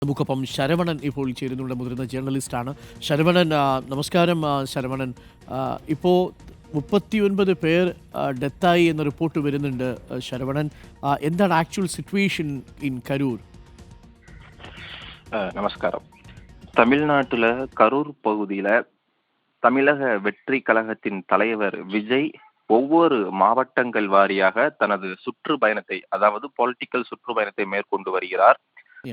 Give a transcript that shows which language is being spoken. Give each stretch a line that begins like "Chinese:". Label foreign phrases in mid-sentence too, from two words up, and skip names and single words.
Malayalam: നമുക്കൊപ്പം ശരവണൻ ഇപ്പോൾ ചേരുന്നുണ്ട്. മുതിർന്ന ജേർണലിസ്റ്റാണ് ശരവണൻ. നമസ്കാരം ശരവണൻ. ഇപ്പോൾ 39 പേർ ഡെത്തായി എന്ന റിപ്പോർട്ട് വരുന്നുണ്ട്. ശരവണൻ, എന്താണ്
English: actual situation in Karur?
Tamil: நமஸ்காரம். தமிழ்நாட்டுல கரூர் பகுதியில தமிழக வெற்றி கழகத்தின் தலைவர் விஜய் ஒவ்வொரு மாவட்டங்கள் வாரியாக தனது சுற்றுப்பயணத்தை, அதாவது பொலிட்டிக்கல் சுற்றுப்பயணத்தை மேற்கொண்டு வருகிறார்.
English: Yeah.